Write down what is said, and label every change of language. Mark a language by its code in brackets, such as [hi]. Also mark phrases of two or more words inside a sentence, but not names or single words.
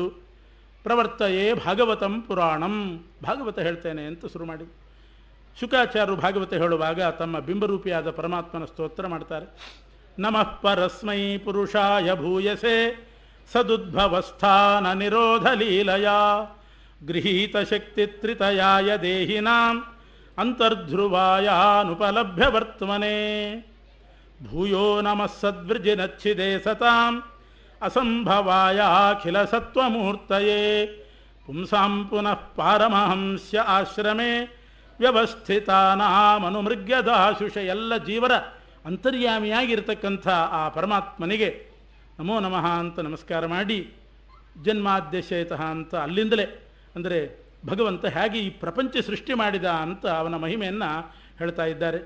[sa] ಪ್ರವರ್ತಯೇ ಭಾಗವತಂ ಪುರಾಣಂ, [kn] ಭಾಗವತ ಹೇಳ್ತೇನೆ ಅಂತ ಶುರು ಮಾಡಿ. ಶುಕಾಚಾರ್ಯರು ಭಾಗವತ ಹೇಳುವಾಗ ತಮ್ಮ ಬಿಂಬರೂಪಿಯಾದ ಪರಮಾತ್ಮನ ಸ್ತೋತ್ರ ಮಾಡ್ತಾರೆ. [sa] ನಮಃ ಪರಸ್ಮೈ ಪುರುಷಾಯ ಭೂಯಸೆ ಸದುದ್ಭವಸ್ಥಾನ ನಿರೋಧ ಲೀಲಯ ಗೃಹೀತ ಶಕ್ತಿ ತ್ರಿತಯಾಯ ದೇಹಿನಾಂ ಅಂತರ್ಧ್ರುವಾಯಾನುಪಲಭ್ಯ ವರ್ತಮನೆ ಭೂಯೋ ನಮಃ ಸದ್ವೃಜಿನಚ್ಛಿದೆ ಸತಾಂ ಅಸಂಭವಾಯಾಖಿಲ ಸತ್ವಮೂರ್ತಯೇ ಪುಂಸಾಂ ಪುನಃ ಪಾರಮಹಂಸ್ಯ ಆಶ್ರಮೇ ವ್ಯವಸ್ಥಿತಾನಾಮನುಮೃಗ್ಯದಾಶುಷ. [kn] ಎಲ್ಲ ಜೀವರ ಅಂತರ್ಯಾಮಿಯಾಗಿರ್ತಕ್ಕಂಥ ಆ ಪರಮಾತ್ಮನಿಗೆ [sa] ನಮೋ ನಮಃ [kn] ಅಂತ ನಮಸ್ಕಾರ ಮಾಡಿ, ಜನ್ಮಾದ್ಯಶೇತಃ ಅಂತ ಅಲ್ಲಿಂದಲೇ ಅಂದರೆ ಭಗವಂತ ಹೇಗೆ ಈ ಪ್ರಪಂಚ ಸೃಷ್ಟಿ ಮಾಡಿದ ಅಂತ ಅವನ ಮಹಿಮೆಯನ್ನು ಹೇಳ್ತಾ ಇದ್ದಾರೆ.